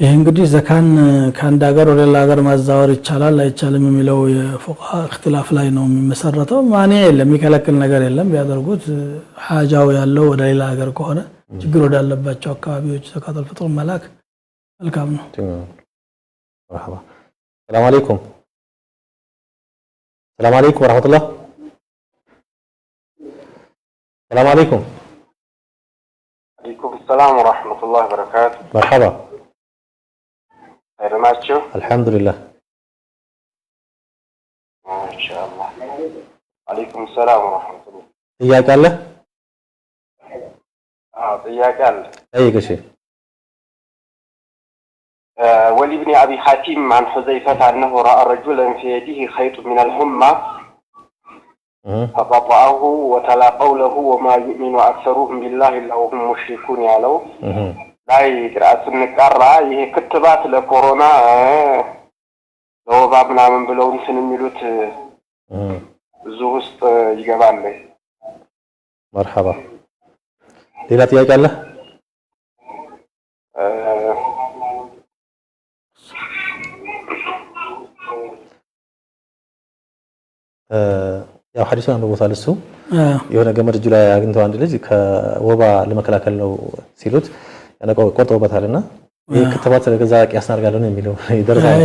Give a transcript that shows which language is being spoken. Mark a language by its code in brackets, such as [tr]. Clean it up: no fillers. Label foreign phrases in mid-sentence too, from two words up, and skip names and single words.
[am] ይሄ እንግዲህ ዘካን ከአንድ ሀገር ወደ ሌላ ሀገር ማዛወር ይቻላል አይቻልም የሚለው የፉቃሃ እክትላፍ ላይ ነው የሚመሰረተው። ማኔ የለም የሚከለክል ነገር የለም። ቢያደርጉት ሐጃው ያለው ወደ ሌላ ሀገር ከሆነ ችግር ወዳለባቸው አካባቢዎች ዘካተል ፊጥር መላክ መልካም ነው። [ar] مرحبا. سلام عليكم ورحمة الله. سلام عليكم عليكم السلام ورحمة الله وبركاته. مرحبا. خير ناتشو؟ الحمد لله. ما شاء الله. عليكم السلام ورحمة الله. [am] ጥያቄ አለ? ጥያቄ አለ። ጠይቅ እሺ። [ar] ولابن أبي حاتم عن حذيفة أنه رأى رجلا في يده خيط من الحمى فقطعه وتلا قوله وما يؤمن أكثرهم بالله إلا وهم مشركون يالو لا يقرأ سنقرأ [am] ይሄ ክትባት ለኮሮና ለወባ ምናምን ብለው እንትን የሚሉት ብዙ ውስጥ ይገባል። مرحبا. ሌላ ጥያቄ አለ? ያው ሐዲሱን አንብቦታል እሱ የሆነ ገመድ እጁ ላይ አግኝተው አንድ ልጅ ከወባ ለመከላከል ነው ሲሉት ያነቀው ቆርጦበታልና ይሄ ክትባት ለገዛ ያስናርጋለው ነው የሚለው ይደርሳል።